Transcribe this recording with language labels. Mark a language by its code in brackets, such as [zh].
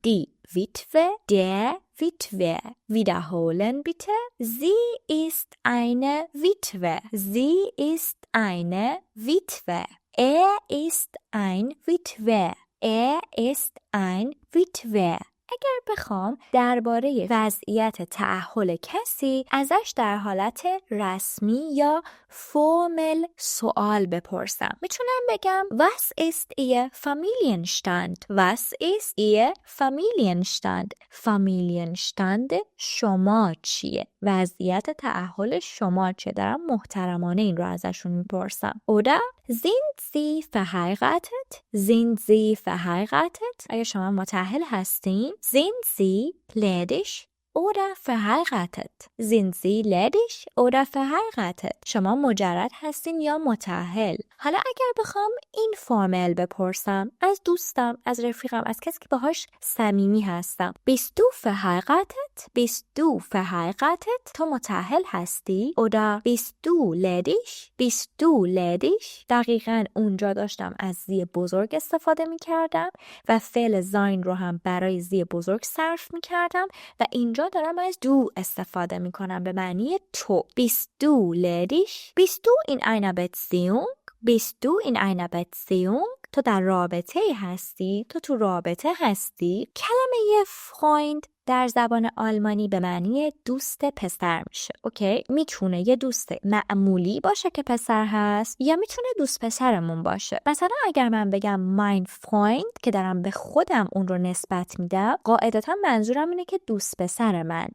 [de] دی Witwe, der Witwe. Wiederholen bitte. Sie ist eine Witwe. Sie ist eine Witwe. Er ist ein Witwe. Er ist ein Witwe. [fa] اگر بخوام درباره وضعیت تأهل کسی ازش در حالت رسمی یا فرمل سوال بپرسم، میتونم بگم [de] Was ist Ihr Familienstand? Was ist Ihr Familienstand? [fa] Familienstand شما چیه؟ وضعیت تأهل شما چیه؟ دارم محترمانه این رو ازشون میپرسم. [de] Oder Sind Sie verheiratet? Sind Sie verheiratet? [fa] آیا شما متأهل هستین؟ [de] Sind Sie ledig oder verheiratet? Sind Sie ledig oder verheiratet? [fa] شما مجرد هستین یا متأهل؟ حالا اگر بخوام این فرمل بپرسم از دوستم، از رفیقم، از کسی که باهاش صمیمی هستم، [de] Bist du verheiratet? Bist du verheiratet? [fa] تو متأهل هستی؟ [de] oder Bist du ledig? Bist du ledig? [fa] دقیقاً اونجا داشتم از زی بزرگ استفاده می کردم و فعل sein رو هم برای زی بزرگ صرف می کردم و اینجا دارم از دو استفاده می کنم به معنی تو. [de] Bist du ledig? Bist du in einer Beziehung? Bist du in einer Beziehung? [fa] تو در رابطه هستی؟ تو رابطه هستی؟ کلمه Freund در زبان آلمانی به معنی دوست پسر میشه. اوکی؟ میتونه یه دوست معمولی باشه که پسر هست یا میتونه دوست پسرمون باشه. مثلا اگر من بگم [de] mein Freund [fa] که دارم به خودم اون رو نسبت میدم، قاعدتا منظورم اینه که دوست پسر من.